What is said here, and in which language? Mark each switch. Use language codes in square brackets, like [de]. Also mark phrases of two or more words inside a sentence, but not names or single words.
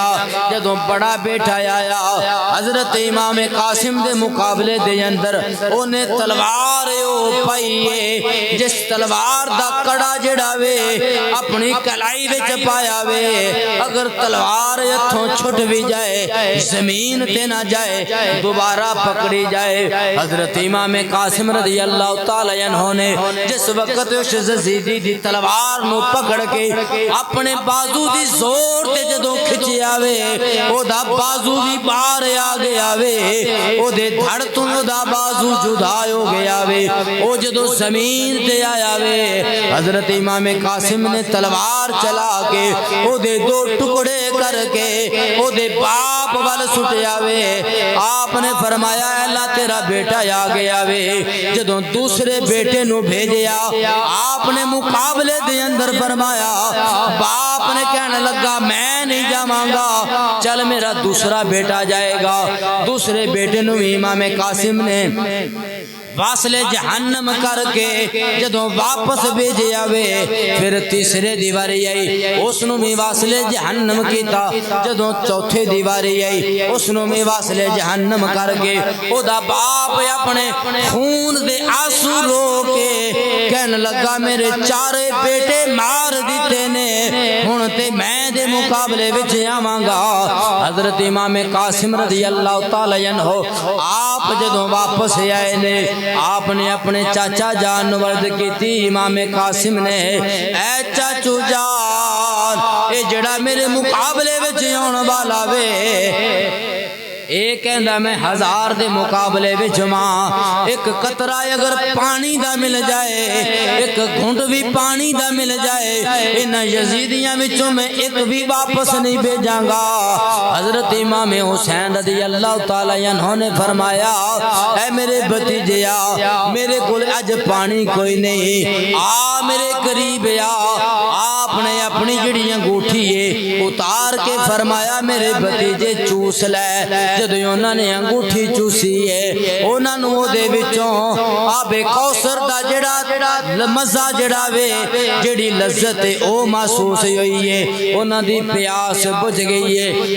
[pa] جدوں وڈا بیٹا آیا حضرت امام قاسم دے مقابلے دے اندر اوہنے تلوار او پائی اے، جس تلوار دا کڑا جیہڑا وے اپنی کلائی وچ پایا وے، اگر تلوار ہتھوں چھٹ وی جائے زمین تے نہ جائے، دوبارہ پکڑی جائے. حضرت امام قاسم [ar] رضي الله تعالى عنه [pa] نے جس ویلے اس یزیدی دی تلوار نوں پکڑ کے اپنے بازو دی زور تے جدوں کھچیا وے، اوہدا بازو وی باہر آ گیا وے، اوہدے دھڑ توں اوہدا بازو جدا ہو گیا وے. او جدوں زمین تے آیا وے، حضرت امام قاسم نے تلوار چلا کے اوہدے 2 ٹکڑے کرکے اوہدے باپ ول سٹیا وے. آپنے فرمایا اللہ تیرا بیٹا آ گیا وے. جدوں دوسرے بیٹے نوں بھیجیا آپنے مقابلے دے اندر فرمایا، باپ نے کہن لگا میں نہیں جاواں گا، چل میرا دوسرا بیٹا جائے گا. دوسرے بیٹے نوں امام قاسم نے واصل جہنم کرکے جدوں واپس بھیجے آوے، فیر تیسرے دی واری آئی اوہنوں وی واصل جہنم کیتا. جدوں چوتھے دی واری آئی اوہنوں وی واصل جہنم کرکے اوہدا باپ اپنے خون دے اتھرو رو کے کہن لگا میرے 4 بیٹے مار دتے نے، ہن تے میں دے مقابلے وچ آواں گا. حضرت امام قاسم [ar] رضي الله تعالى عنه [pa] آپ جدوں واپس آئے نے، آپنے اپنے چاچا جان ورد کی امام قاسم نے، اے چاچو جان اے جیہڑا میرے مقابلے وچ آن والا وے، اے کہندا میں 1000 دے مقابلے وچ ماں، اک قطرہ اگر پانی دا مل جائے، اک گھٹ وی پانی دا مل جائے، ان یزیدیاں وچوں میں اک وی واپس نہیں بھیجاں گا. حضرت امام حسین [ar] رضي الله تعالى عنه [pa] نے فرمایا، اے میرے بھتیجے آ، میرے کول اج پانی کوئی نہیں، آ میرے قریب آ. آپنے اپنی جیہڑی انگوٹھی اے اتار کے فرمایا میرے بھتیجے چوس لے. جدوں اوہناں نے انگوٹھی چوسی اے اوہناں نے اوہدے وچوں آب کوثر دا جیہڑا مزہ جیہڑا وے جیہڑی لذت اے او محسوس ہوئی اے، اوہناں دی پیاس بجھ گئی اے.